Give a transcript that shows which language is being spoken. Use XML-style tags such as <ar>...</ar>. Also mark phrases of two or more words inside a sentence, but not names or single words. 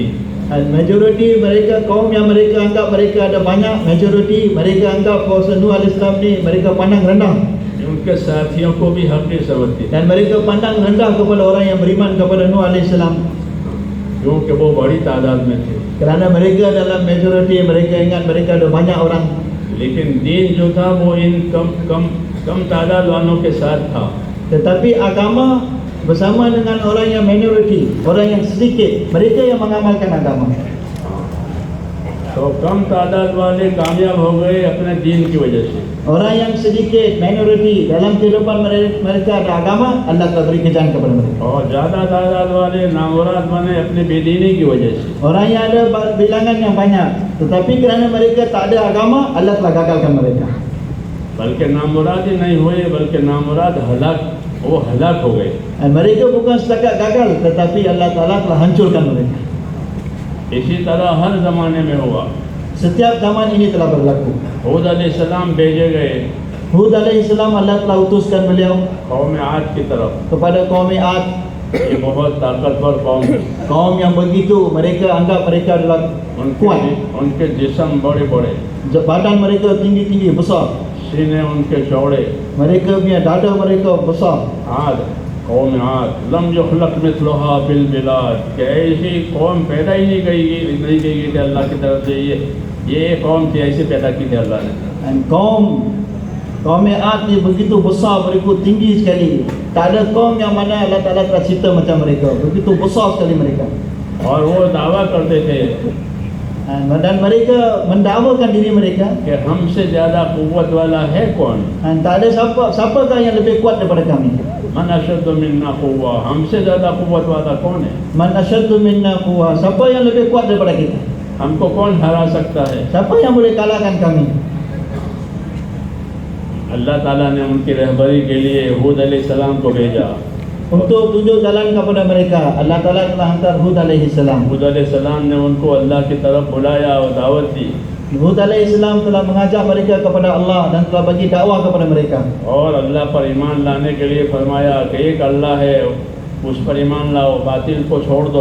<ms>Dan majoriti mereka, kaum yang mereka anggap mereka ada banyak, majoriti mereka anggap bahawa Nuh</ms> <ar>عليه السلام</ar> <ms>ni mereka pandang rendah.</ms> <ur>ان کے ساتھیوں کو بھی حقیر سمجھتی تھی,</ur> <ms>Dan mereka pandang rendah kepada orang yang beriman kepada Nuh alaihissalam,</ms> <ur>کیونکہ وہ بڑی تعداد میں تھے.</ur> <ms>kerana mereka dalam majoriti, mereka ingat mereka ada banyak orang.</ms> <ur>لیکن دین جو تھا وہ ان کم تعداد والوں کے ساتھ تھا.</ur> <ms>Tetapi agama bersama dengan orang yang minoriti, orang yang sedikit, mereka yang mengamalkan agama.</ms> <ur>تو کم تعداد والے کامیاب ہو گئے اپنے دین کی وجہ سے,</ur> <ms>Orang yang sedikit, minoriti, dalam kehidupan mereka ada agama, Allah telah beri kerjaan kepada mereka.</ms> <ur>اور زیادہ تعداد والے نامراد بنے اپنی بے دینی کی وجہ سے.</ur> <ms>Orang yang ada bilangan yang banyak, tetapi kerana mereka tak ada agama, Allah telah gagalkan mereka.</ms> <ur>بلکہ نامراد ہی نہیں ہوئے، بلکہ نامراد وہ ہلاک ہو گئے.</ur> <ms>Dan mereka bukan setakat gagal, tetapi Allah Ta'ala telah hancurkan mereka.</ms> <ur>اسی طرح ہر زمانے میں ہوا.</ur> <ms>Setiap zaman ini telah berlaku.</ms> <ur>ہود علیہ السلام بھیجے گئے</ur> <ms>Hud alaihissalam, Allah telah utuskan beliau</ms> <ur>قوم عاد کی طرف.</ur> <ms>kepada kaum Ad,</ms> <ur>یہ بہت طاقتور قوم تھی.</ur> <ms>kaum yang begitu mereka anggap mereka adalah kuat.</ms> <ur>ان کے جسم بڑے بڑے,</ur> <ms>Badan mereka tinggi-tinggi, besar.</ms> <ur>سینے ان کے چوڑے.</ur> <ms>Mereka punya dada mereka besar.</ms> <ur>عاد قوم</ur> <ar>عاد لم يخلق مثلها في البلاد,</ar> <ur>کہ ایسی قوم پیدا ہی نہیں گئی تھی اللہ کی طرف سے. یہ قوم تھی، ایسے پیدا کی تھی اللہ نے.</ur> <ms>Dan kaum Ad ni begitu besar, mereka tinggi sekali. Tak ada kaum yang mana Allah Ta'ala telah cipta macam mereka. Begitu besar sekali mereka.</ms> <ur>اور وہ دعویٰ کرتے تھے</ur> <ms>Dan mereka mendakwakan diri mereka,</ms> <ur>کہ ہم سے زیادہ قوت والا ہے کون?</ur> <ms>dan tak ada siapakah yang lebih kuat daripada kami.</ms> <ar>من أشد منا قوة,</ar> <ur>ہم سے زیادہ قوت والا کون ہے?</ur> <ar>من أشد منا قوة,</ar> <ms>siapa yang lebih kuat daripada kita?</ms> <ur>ہم کو کون ہرا سکتا ہے?</ur> <ms>Siapa yang boleh kalahkan kami?</ms> <ur>اللہ تعالیٰ نے ان کی رہبری کے لیے ہود علیہ السلام کو بھیجا.</ur> <ms>Untuk tunjuk jalan kepada mereka, Allah Ta'ala telah hantar Hud alaihissalam.</ms> <ur>ہود علیہ السلام نے ان کو اللہ کی طرف بلایا اور دعوت دی,</ur> <ms>Hud alaihissalam telah mengajak mereka kepada Allah dan telah bagi dakwah kepada mereka.</ms> <ur>اور اللہ پر ایمان لانے کے لیے فرمایا کہ ایک اللہ ہے، اس پر ایمان لاؤ، باطل کو چھوڑ دو.</ur>